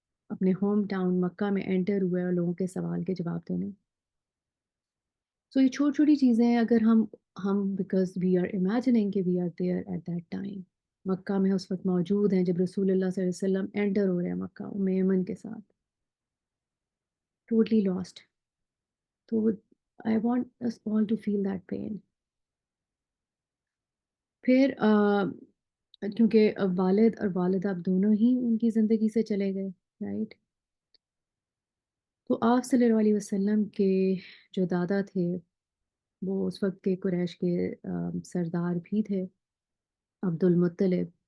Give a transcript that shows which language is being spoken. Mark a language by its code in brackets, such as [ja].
[ur] اپنے home town مکہ میں inter ہوئے اور لوگوں کے سوال کے جواب دینے. سو یہ چھوٹی چھوٹی چیزیں اگر ہم [en] because we are imagining [ur] کہ [en] we are there at that time, [ur] مکہ میں اس وقت موجود ہیں جب رسول اللہ صلی اللہ علیہ وسلم انٹر ہو رہے ہیں مکہ ایمن کے ساتھ، [en] Totally lost. تو I want us all to feel that pain. [ur] پھر کیونکہ والد اور والدہ اب دونوں ہی ان کی زندگی سے چلے گئے، رائٹ. تو آپ صلی اللہ علیہ وسلم کے جو دادا تھے وہ اس وقت کے قریش کے سردار بھی تھے، عبد المطلب.